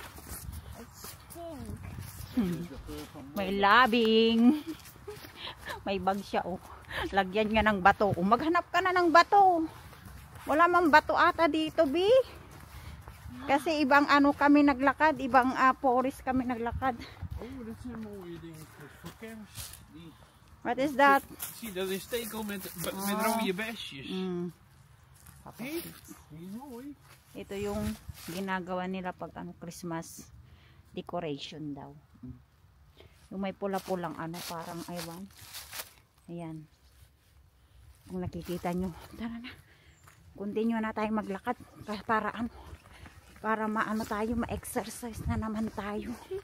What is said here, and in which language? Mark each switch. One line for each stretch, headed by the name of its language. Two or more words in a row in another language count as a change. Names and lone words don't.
Filipino: May labing. May bag siya oh. Lagyan nga ng bato. Maghanap ka na ng bato. Wala mang bato ata dito, Bi. Kasi ibang kami naglakad. Ibang forest kami naglakad.
English: What is that?
Dutch: Zie, dat is stekel met rode besjes.
Filipino: Ito yung ginagawa nila pag Christmas decoration daw. Yung may pula-pulang parang aywan. Ayan. Kung nakikita nyo, tara na. Continue na tayo maglakad para para tayo, ma-exercise na naman tayo.